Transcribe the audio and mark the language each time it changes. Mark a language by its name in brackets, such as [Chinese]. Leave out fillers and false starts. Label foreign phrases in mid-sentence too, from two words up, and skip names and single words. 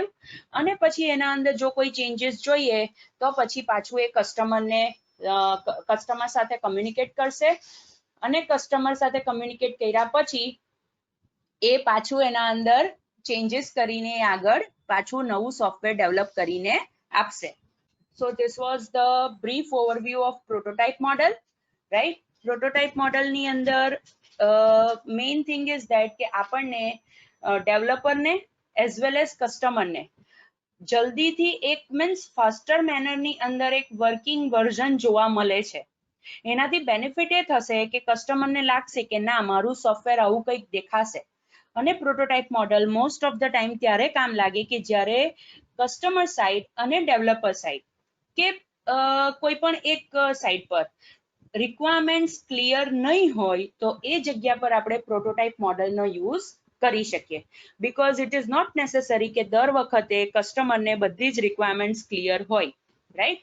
[Gujarati] અને પછી એના અંદર જો કોઈ ચેન્જીસ જોઈએ તો પછી પાછું એ કસ્ટમર સાથે કમ્યુનિકેટ કરશે અને કસ્ટમર સાથે કમ્યુનિકેટ કર્યા પછી એ પાછું એના અંદર ચેન્જીસ કરીને આગળ પાછું નવું [English] software develop [Gujarati] કરીને આપશે. [English] So this was the brief overview of prototype model, right? Prototype model [Gujarati] ની અંદર [English] main thing is that [Gujarati] કે આપણને ડેવલપર ને [English] as well as [Gujarati] કસ્ટમર ને જલ્દીથી એક મીન્સ ફાસ્ટર મેનરની અંદર એક [English] working version [Gujarati] જોવા મળે છે. એનાથી બેનિફિટ એ થશે કે કસ્ટમરને લાગશે કે ના મારું સોફ્ટવેર આવું કંઈક દેખાશે. અને [English] prototype model most of the time [Gujarati] ત્યારે કામ લાગે કે જ્યારે [English] customer side [Gujarati] અને [English] developer side [Gujarati] કે કોઈ પણ એક સાઇડ પર રિક્વાયરમેન્ટ્સ ક્લિયર નહીં હોય તો એ જગ્યા પર આપણે પ્રોટોટાઇપ મોડેલનો યુઝ કરી શકીએ, [English] because it is not necessary [Gujarati] કે દર વખતે કસ્ટમરને બધી જ રિક્વાયરમેન્ટ્સ ક્લિયર હોય, રાઈટ?